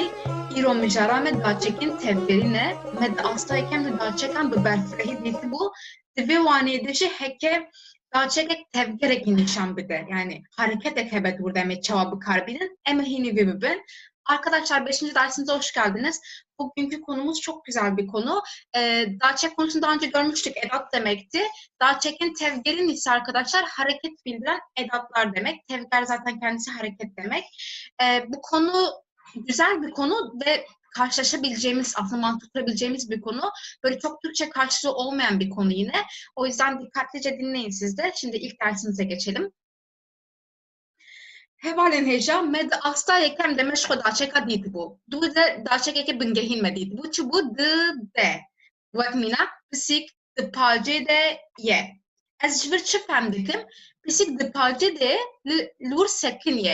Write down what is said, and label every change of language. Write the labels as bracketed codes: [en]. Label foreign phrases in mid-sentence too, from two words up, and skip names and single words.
[ku] îro mijara me daçekên tevgerî ne me di astayekêm di daçekan bi berfirehî dîtibû divê wanê de jî heke daçekek tevgerekî nîşan bide. Yani hareketek hebe burada em ê çawa bikarbînin em ê hînî vê bibin. [tr] Arkadaşlar 5. dersimize hoş geldiniz. Bugünkü konumuz çok güzel bir konu. Daçek konusunu daha önce görmüştük. Edat demekti. Daçek'in tevgerin ise arkadaşlar hareket bildiren edatlar demek. Tevger zaten kendisi hareket demek. Bu konu güzel bir konu ve karşılaşabileceğimiz, aslında mantıklayabileceğimiz bir konu. Böyle çok Türkçe karşılığı olmayan bir konu yine. O yüzden dikkatlice dinleyin siz de. Şimdi ilk dersimize geçelim. [ku] Hevalên hêja me di astayekêm de me ji xwe daçeka dîtibû. Du de daçekekê bingehîn me dîtibû. Çi bû di de. Wek mîna pisîk di pacê de ye. Ez ji vir çi fem dikim? Pisîk di pacê de li wir sekin ye.